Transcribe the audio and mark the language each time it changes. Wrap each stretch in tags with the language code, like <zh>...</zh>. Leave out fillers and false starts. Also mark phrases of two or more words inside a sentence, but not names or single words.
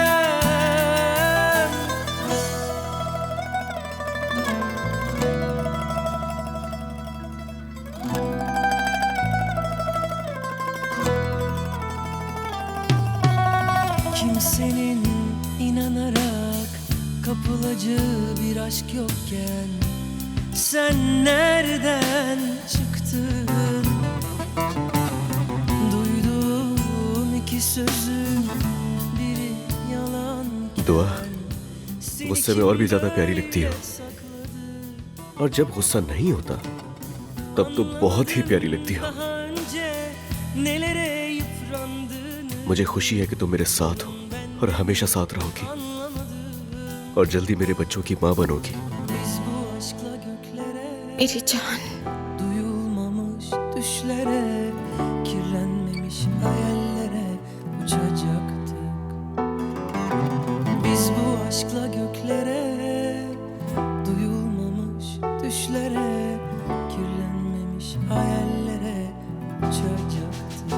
<tr>Kimsenin inanarak kapılacağı bir aşk yokken sen nereden çıktın? Duyduğum iki sözün</tr> <hi>दुआ, मुझसे में और भी ज्यादा प्यारी लगती हो। और जब गुस्सा नहीं होता तब तो बहुत ही प्यारी लगती हो। मुझे खुशी है कि तुम मेरे साथ हो और हमेशा साथ रहोगी और जल्दी मेरे बच्चों की माँ बनोगी। मेरी जान।</hi> <tr>Duyulmamış düşlere, kirlenmemiş hayallere uçacaktık. Biz bu aşkla göklere, duyulmamış düşlere, kirlenmemiş hayallere uçacaktık.</tr>